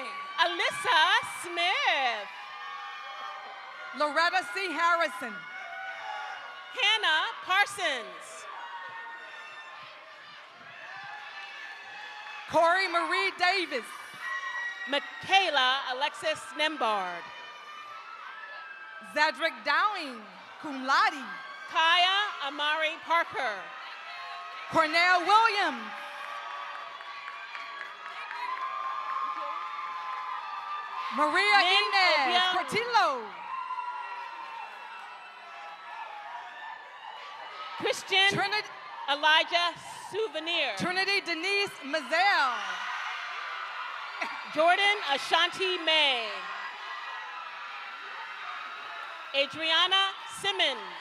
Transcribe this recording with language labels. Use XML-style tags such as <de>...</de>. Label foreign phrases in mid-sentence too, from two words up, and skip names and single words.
<en>Alyssa Smith. Loretta C. Harrison. Hannah Parsons. Corey Marie Davis. Michaela Alexis Nembard. Zadrick Dowling,</en> <la>cum laude.</la> <en>Kaya Amari Parker. Cornell Williams. Maria Inez Portillo. Christian Elijah Souvenir. Trinity Denise Mazel. Jordan Ashanti May. Adriana Simmons.</en>